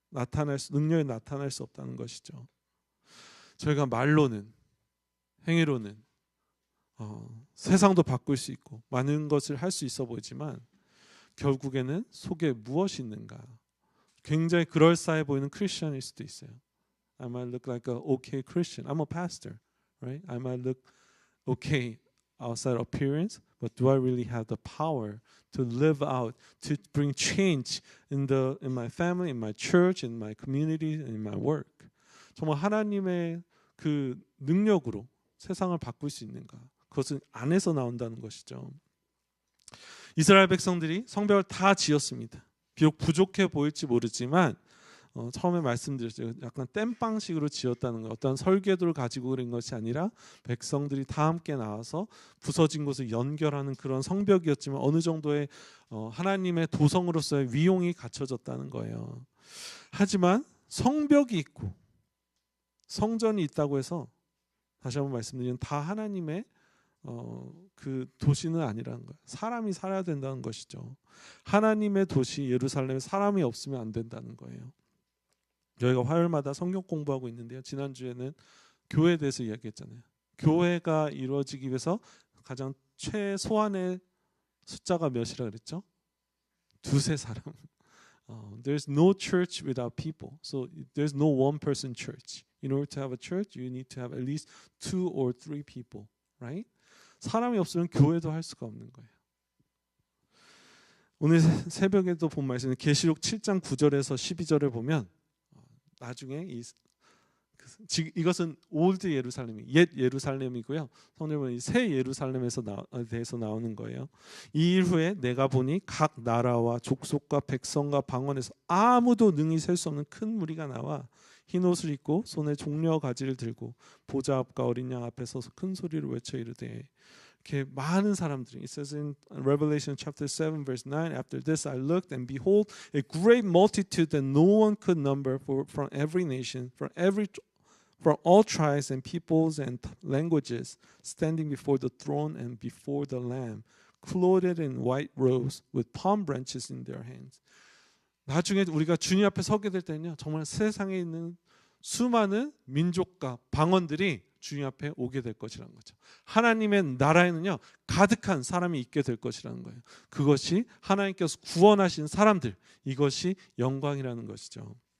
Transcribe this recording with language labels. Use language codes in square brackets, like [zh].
[ko] 능력이 나타날 수 없다는 것이죠. 저희가 말로는 행위로는 세상도 바꿀 수 있고 많은 것을 할 수 있어 보이지만 결국에는 속에 무엇이 있는가? 굉장히 그럴싸해 보이는 크리스천일 수도 있어요. [en] I might look like an okay Christian. I'm a pastor, right? I might look okay outside appearance, but do I really have the power to live out, to bring change in my family, in my church, in my community, in my work? [ko] 정말 하나님의 그 능력으로 세상을 바꿀 수 있는가? 그것은 안에서 나온다는 것이죠. 이스라엘 백성들이 성벽을 다 지었습니다. 비록 부족해 보일지 모르지만 처음에 말씀드렸죠. 약간 땜빵식으로 지었다는 것. 어떤 설계도를 가지고 그런 것이 아니라 백성들이 다 함께 나와서 부서진 곳을 연결하는 그런 성벽이었지만 어느 정도의 하나님의 도성으로서의 위용이 갖춰졌다는 거예요. 하지만 성벽이 있고 성전이 있다고 해서 다시 한번 말씀드리면 다 하나님의 그 도시는 아니라는 거예요. 사람이 살아야 된다는 것이죠. 하나님의 도시 예루살렘에 사람이 없으면 안 된다는 거예요. 저희가 화요일마다 성경 공부하고 있는데요. 지난주에는 교회에 대해서 이야기했잖아요. 교회가 이루어지기 위해서 가장 최소한의 숫자가 몇이라 그랬죠? 두세 사람. [en] There's no church without people. So there's no one person church. In order to have a church, you need to have at least 2 or 3 people, right? [ko] 사람이 없으면 교회도 할 수가 없는 거예요. 오늘 새벽에도 본 말씀은 계시록 7장 9절에서 12절에 보면 나중에 이것은 올드 예루살렘이 옛 예루살렘이고요. 성경은 새 예루살렘에서 대해서 나오는 거예요. 이 일 후에 내가 보니 각 나라와 족속과 백성과 방언에서 아무도 능히 셀 수 없는 큰 무리가 나와 흰 옷을 입고 손에 종려 가지를 들고 보좌 앞과 어린 양 앞에 서서 큰 소리로 외쳐 이르되 이렇게 많은 사람들이 [en] It says in Revelation chapter 7 verse 9 After this I looked and behold a great multitude that no one could number from every nation from all tribes and peoples and languages standing before the throne and before the Lamb clothed in white robes with palm branches in their hands. [ko] 나중에 우리가 주님 앞에 서게 될 때는요. 정말 세상에 있는 수많은 민족과 방언들이 주님 앞에 오게 될 것이라는 거죠. 하나님의 나라에는요. 가득한 사람이 있게 될 것이라는 거예요. 그것이 하나님께서 구원하신 사람들. 이것이 영광이라는 것이죠.